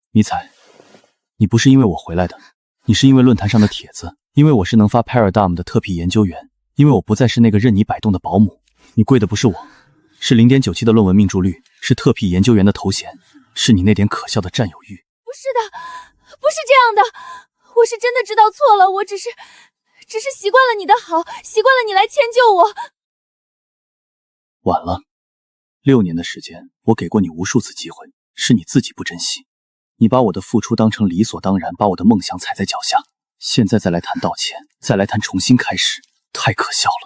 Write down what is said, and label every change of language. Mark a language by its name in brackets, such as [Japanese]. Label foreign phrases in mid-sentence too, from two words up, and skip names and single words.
[Chinese] 迷彩，你不是因為我回來的，你是因為論壇上的帖子，因為我是能發 Paradigm 的特聘研究員，因為我不再是那個任你擺動的保姆。你跪的不是我，是0.97的論文命中率，是特聘研究員的頭銜，是你那點可笑的佔有欲。不是的，不是這樣的，我是真的知道錯了，我只是習慣了你的好，習慣了你來遷就我。晚了，6年的時間，我給過你無數次機會，是你自己不珍惜。你把我的付出當成理所當然，把我的夢想踩在腳下，現在再來談道歉，再來談重新開始，太可笑了。